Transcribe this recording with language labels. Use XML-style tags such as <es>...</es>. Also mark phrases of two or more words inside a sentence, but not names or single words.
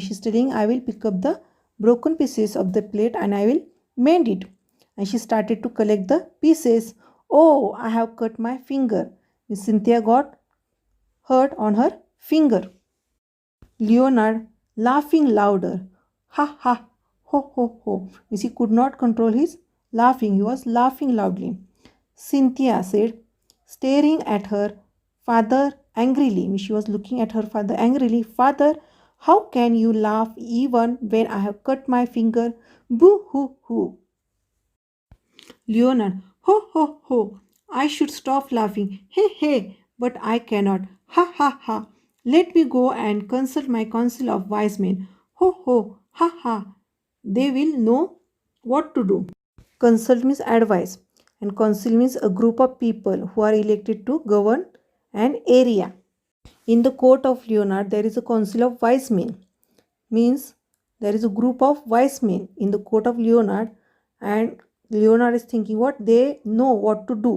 <en>She is telling, "I will pick up the broken pieces of the plate and I will mend it." And she started to collect the pieces. "Oh, I have cut my finger." Miss Cynthia got hurt on her finger. Leonard laughing louder. Ha ha ho ho ho. Miss, he could not control his laughing. He was laughing loudly. Cynthia said, staring at her father angrily. She was looking at her father angrily. "Father, how can you laugh even when I have cut my finger? Boo hoo hoo." Leonard, "Ho ho ho. I should stop laughing. Hey hey, but I cannot. Ha ha ha. Let me go and consult my council of wise men. Ho ho ha ha. They will know what to do." Consult means advice, and council means a group of people who are elected to govern an area. In the court of Leonard, there is a council of wise men. Means there is a group of wise men in the court of Leonard, and Leonard is thinking what they know what to do.</en>